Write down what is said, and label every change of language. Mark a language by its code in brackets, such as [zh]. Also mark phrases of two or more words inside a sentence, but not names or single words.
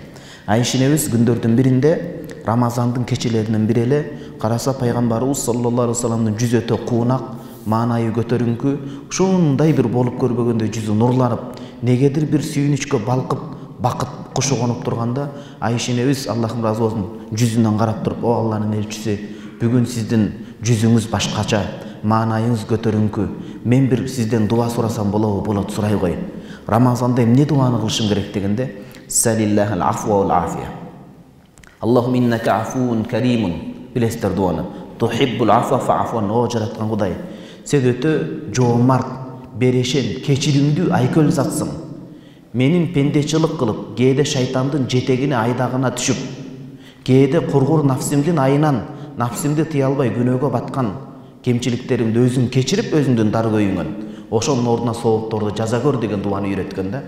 [ky] Айшинебиз күндөрдүн биринде, Рамазандын кечелеринин бири эле, караса пайгамбарыбыз [ar] صلى الله عليه وسلم [ky] жүз өтө куунак, маанайы көтөрүңкү, ушундай бир болуп көрбөгөндөй жүзү нурланып, негедир бир сүйүнүчкө балкып, бакыт кушу конуп турганда, Айша энебиз, Аллахым ыраазы болсун, жүзүнөн карап туруп, "О Алланын элчиси, бүгүн сиздин жүзүңүз башкача, маанайыңыз көтөрүңкү. Мен бир сизден дуа сурасам болобу?" "Болот, сурай кой. Рамазанда эмне дуаны кылышым керек?" [ar] дегенде, "سل الله العفو والعافية. اللهم إنك عفو كريم." [ky] Билесиздер дуаны. [ar] "تحب العفو فاعف عنا." [ky] О жараткан Кудай, сен өтө жоомарт, берешен, кечиримдүү айкөл затсың. Менин пендечилик кылып, кээде шайтандын жетегине айдагына түшүп, кээде кургур нафсимдин айынан нафсимди тыя албай күнөөгө баткан кемчиликтеримди өзүң кечирип, өзүңдүн дар көйүңөн ошонун ордуна соопторду жаза көр деген дуаны үйрөткөн да.